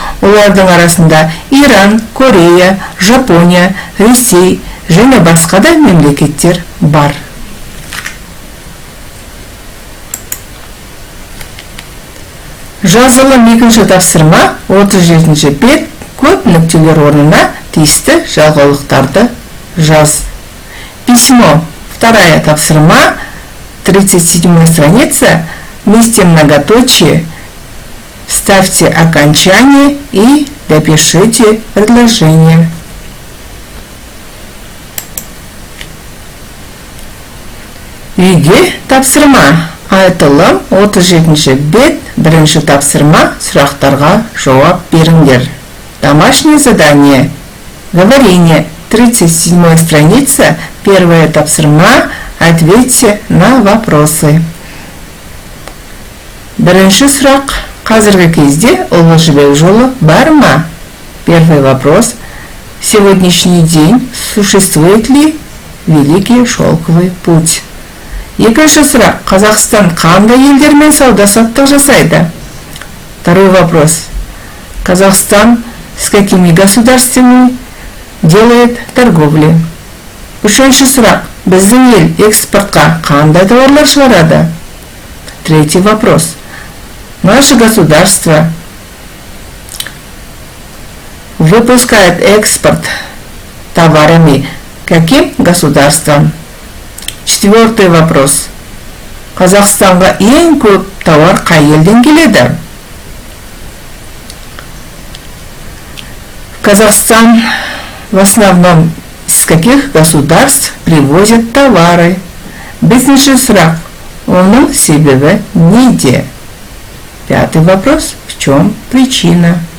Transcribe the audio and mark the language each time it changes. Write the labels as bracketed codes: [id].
[kk] Олардың арасында Иран, Корея, Жапония, Ресей және басқа да мемлекеттер бар. Жазылым 2-ші тапсырма, 37-ші бет, көп нүктелер орнына тиісті жалғаулықтарды жаз. [ru] Письмо, 2-я тапсырма, 37 страница, вместе многоточие, ставьте окончание и допишите предложение. [kk] Үйге тапсырма. Айтылым 37-ші бет, 1-ші тапсырма, сұрақтарға жауап беріңдер. [ru] Домашнее задание. Говорение. 37 страница, 1-я тапсырма, ответьте на вопросы. [kk] 1-ші сұрақ. Қазіргі кезде ұлы жібек жолы бар ма? [ru] 1-й вопрос. Сегодняшний день существует ли Великий шелковый путь? [kk] 2-ші сұрақ. Қазақстан қандай елдермен сауда-саттық жасайды? [ru] 2-й вопрос. Казахстан с какими государствами делает торговлю? [kk] 3-ші сұрақ. Біздің ел экспортқа қандай товарлар шығарады? [ru] 3-й вопрос. Наше государство выпускает экспорт товарами каким государством? 4-й вопрос. [kk] Қазақстанға ең көп товар қай елден келеді? [ru] Казахстан в основном из каких государств привозят товары? [kk] 5-ші сұрақ. Оның себебі неде? [ru] 5-й вопрос. В чем причина?